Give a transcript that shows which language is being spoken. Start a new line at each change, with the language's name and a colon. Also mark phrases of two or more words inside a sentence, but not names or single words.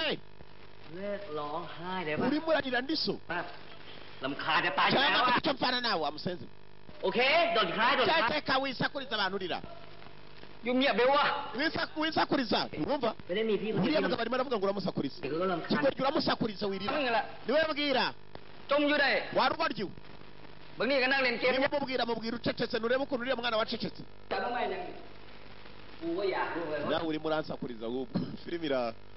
Thai: เลิกร้องไห้ได้ปะ
Kinyarwanda: urimo urarira ndiso
Thai: ลำคาญจะตายอยู่แล้ว
Kinyarwanda: cyangwa icyo mfana nawe amusenze
Thai: โอเคโดนคล้ายโดนคล้าย
Kinyarwanda: cyateka wisakuriza abantu urira winsakuriza urumva uriya mugabo arimo aravuga ngo uramusakuriza kigoryi uramusakuriza wirira niwe mbwira warubaryiwe niba mubwira ucecetse nurebe ukuntu uriya mwana wacecetse nawe urimo uransakuriza ahubwo filime iraha